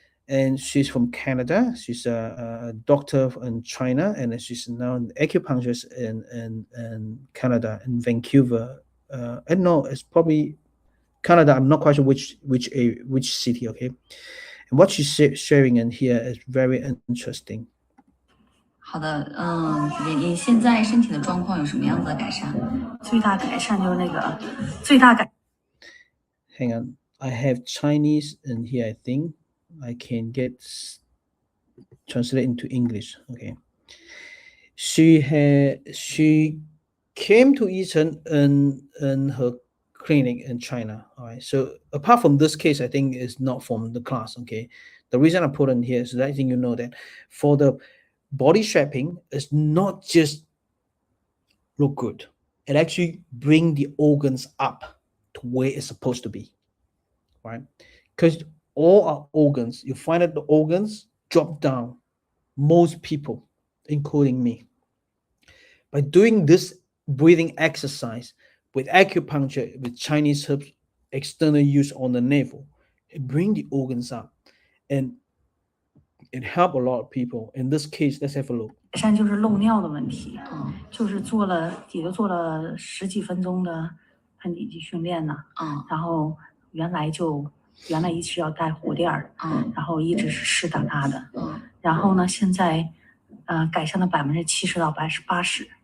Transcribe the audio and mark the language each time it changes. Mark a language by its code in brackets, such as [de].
[en] And she's from Canada. She's a doctor in China, and she's now an acupuncturist in Canada, in Vancouver. I don't know, it's probably Canada. I'm not quite sure which city, okay? And what she's sharing in here is very interesting. [zh] 好的，你现在身体的状况有什么样子的改善？最大改善就是那个最大改。 [en] Hang on, I have Chinese in here. I think I can get translate into English. Okay. She came to Eton in her clinic in China. All right. So apart from this case, I think is not from the class. Okay. The reason I put in here is that I think you know that for the body shaping, it's not just look good. It actually bring the organs up to where it's supposed to be, right? Because all our organs, you find that the organs drop down, most people, including me. By doing this breathing exercise with acupuncture, with Chinese herbs, external use on the navel, it brings the organs up, and it helped a lot of people. In this case, let's have a look. [zh] 改善就是漏尿的问题，就是也做了10几分钟的盆底肌训练呢，然后原来一直要带护垫儿，然后一直是湿哒哒的，然后呢，现在改善了70%到80%，